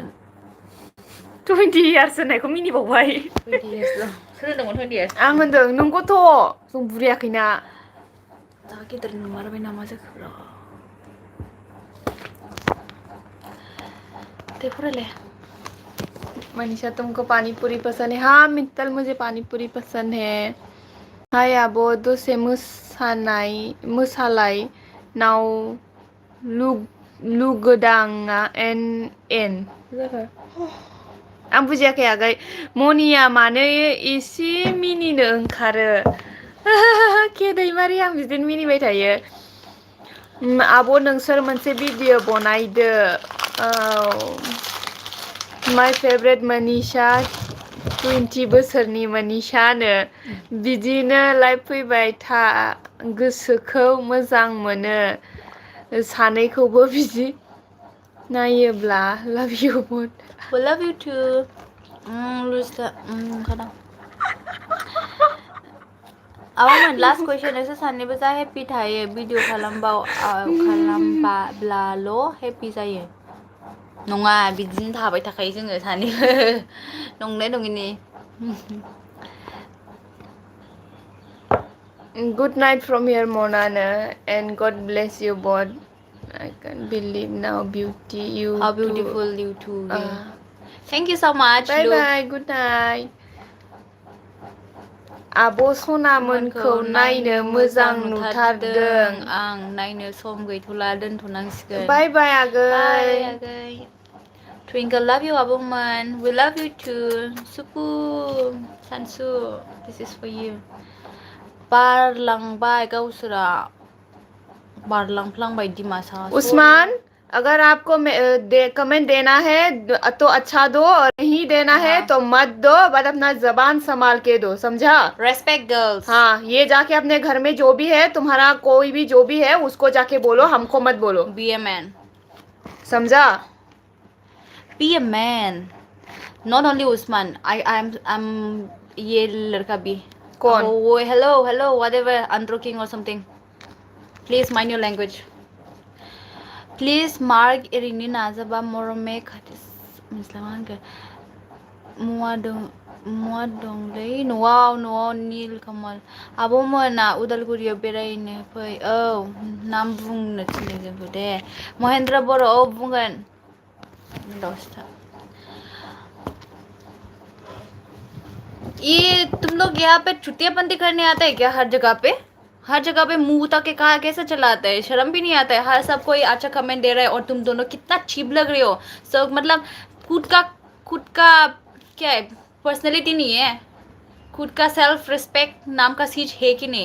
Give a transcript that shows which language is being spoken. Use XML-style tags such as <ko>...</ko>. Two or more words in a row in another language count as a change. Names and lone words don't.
<brx>20 इयार्स होननायखौ मिनिबावबाय 20 इयार्सल' सोर होनदोंमोन 20 इयार्स आं होनदों नंगौथ' जों बुरियाखैना जा गिदिर नंमारबाय नामा जाखो दे फरायलाय</brx> <hi>मनीषा तुमको पानी पूरी पसंद है हाँ मित्तल मुझे पानी पूरी पसंद है हाय</hi> <brx>आब' दसे मोसालाय नाव लुगोदाङा एन आं बुजियाखै आगै मनिया मानो एसे मिनिनो ओंखारो केदैमारि आं बिदिनो मिनिबाय थायो आब' नोंसोर मोनसे भिडिअ बनायदो</brx> <en>my favourite</en> <brx>मनीषा 20 बोसोरनि मनीषानो बिदिनो लाइभ फैबाय था गोसोखौ मोजां मोनो सानैखौबो बिदि नायोब्ला</brx> <en>love you</en> <brx>बहुत</brx> <en>We love you too</en> <brx>Lusta आब'मोन लास्ट कुइसन नोंसोर सानैबो जा हेपि थायो भिडिअ खालामबाब्लाल' हेपि जायो नङा बिदिनो थाबाय थाखायो जोङो सानैबो नंनाय नङिनि</brx> <en>Good night from here, Monana, and God bless you both. I can't believe now, beauty you How too. beautiful you too Thank you so much Bye Luke bye, good night.</en> <brx>आब' सनामोनखौ नायनो मोजां नुथारदों आं नायनो सम गैथ'ला दोनथ'नांसिगोन</brx> <en>Bye bye, बाय</en> <brx>आगै. आगै Twinkle</brx> <en>love you</en> <brx>आब'मोन</brx> <en>We love you too</en> <brx>सुपु सानसु</brx> <en>This is for you</en> <brx>बारलांबाय गावसोरा बारलांफ्लांबाय दिमासा</brx> <hi>उस्मान अगर आपको कमेंट देना है तो अच्छा दो और नहीं देना है तो मत दो बट अपना जबान संभाल के दो समझा</hi> <en>Respect girls</en> <hi>हाँ ये जाके अपने घर में जो भी है तुम्हारा कोई भी जो भी है उसको जाके बोलो हमको मत बोलो</hi> <en>Be a man</en> <hi>समझा</hi> <en>Be a man Not only Usman I'm</en> <hi>ये लड़का भी कौन</hi> <en>वो hello whatever unrocking or something Please mind your language Please mark</en> <brx>एरैनो नाजाबा मरमे खाथिस मिस्ला मा होनखो मुवा दंलै न'आव नील कमल आब'मोना उदालगुरियाव बेरायनो फै औ नाम बुंनो थिनदों जोंखौ दे महेन्द्र बर' औ बुंगोन दसथा</brx> <hi>ये तुम लोग यहाँ पे छुट्टियां बंदी करने आता है क्या हर जगह पे हर जगह पे मुंह तक के कहा कैसे चलाते हैं, शर्म भी नहीं आता है। हर सब कोई अच्छा कमेंट दे रहा है और तुम दोनों कितना चीप लग रहे हो। सब मतलब खुद का क्या है, पर्सनैलिटी नहीं है, खुद का</hi> <en>self respect</en> <hi>नाम का चीज है कि नहीं?</hi>